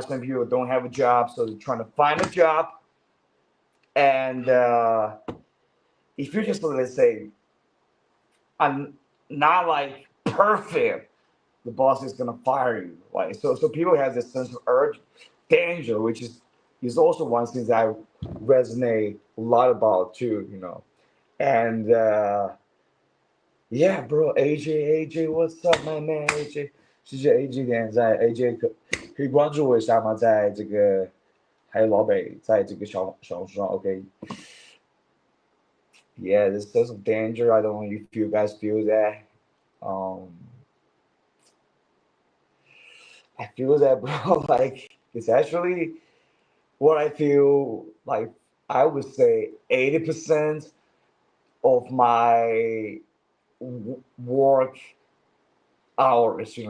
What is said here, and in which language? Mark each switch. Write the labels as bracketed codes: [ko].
[en] Some people don't have a job, so they're trying to find a job, and if you're just, let's say, I'm not like perfect, the boss is gonna fire you. Like, so people have this sense of urge, danger, which is also one thing that I resonate a lot about too. And yeah, bro, AJ, what's up, my man AJ？ [zh] 谢谢 AJ 点赞，AJ 可以关注我一下吗？在这个还有老北在这个小红书上，OK。 [en] Yeah, this sense of danger. I don't know if you guys feel that. Um, I feel that, bro. Like, it's actually what I feel like. I would say 80% of my work hours.